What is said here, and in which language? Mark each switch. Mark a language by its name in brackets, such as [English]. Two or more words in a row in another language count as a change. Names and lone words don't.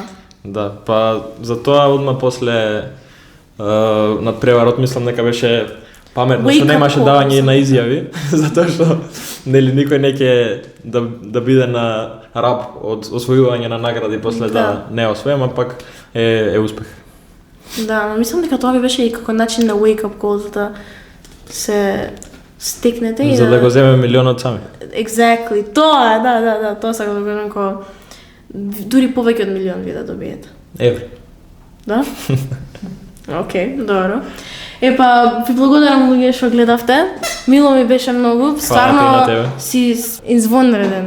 [Macedonian] Да, па за тоа одма после надпреварот мислам дека беше паметно што немаше давање на изјави, затоа што нели никој не ќе да биде на раб од освојување на награди после да не освои, ама пак е успех. Да, но мислам дека тоа би беше и како начин на [English] wake up call [Macedonian] за да се стекнете и за да го земе милионот сами. [English] Exactly. [Macedonian] Тоа, да, тоа сакам да кажам како дури повеќе од милион ви да добиете. Евро. Да? Океј, добро. Епа, ви благодарам луѓе што гледавте. Мило ми беше многу, стварно си извонреден.